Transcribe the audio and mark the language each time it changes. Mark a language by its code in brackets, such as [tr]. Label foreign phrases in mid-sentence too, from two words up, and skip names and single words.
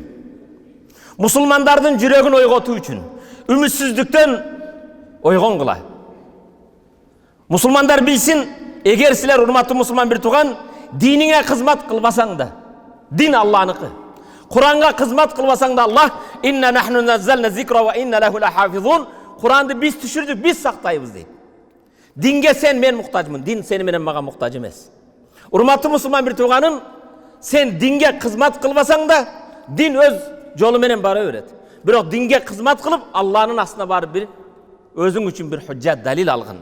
[ky] Мусулмандардын жүрөгүн ойготуу үчүн. Үмүтсүздүктөн ойгонгула. Мусулмандар билсин, эгер силер, урматтуу мусулман бир тууган, диниңе кызмат кылбасаң да, дин Аллахныкы. Куранга кызмат кылбасаң да, [ar] الله إنا نحن نزلنا الذكر وإنا له لحافظون. [ky] Куранды биз түшүрдүк, биз сактайбыз дейт. Динге сен мен муктажмын, дин сени менен мага муктаж эмес. Урматтуу мусулман бир тууганым, сен динге кызмат кылбасаң да, дин өз жолу менен бара берет. Бирок динге кызмат кылып, Аллахнын астына барып бир өзүң үчүн бир худжат, далил алгын.